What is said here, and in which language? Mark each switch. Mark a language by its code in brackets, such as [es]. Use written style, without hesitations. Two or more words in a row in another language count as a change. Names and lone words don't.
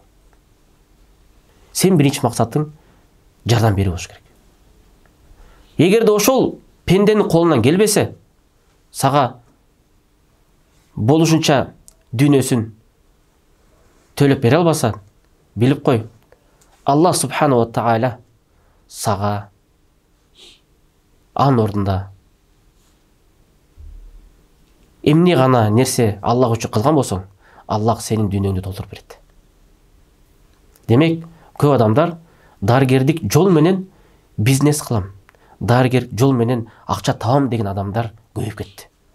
[ky] Сен биринчи максатың жардам берүү болуш керек. Эгерде ошол пенденин колунан келбесе, сага болушунча дүйнөсүн төлөп бере албаса, билип кой, Аллах [ar] سبحانه وتعالى [ky] сага анын ордунда эмне гана нерсе Аллах үчүн кылган болсоң, Аллах сенин дүйнөңдү толтуруп берет. Демек, көп адамдар дарыгердик жол менен бизнес кылам, дарыгер жол менен акча табам деген адамдар көбөйүп кетти.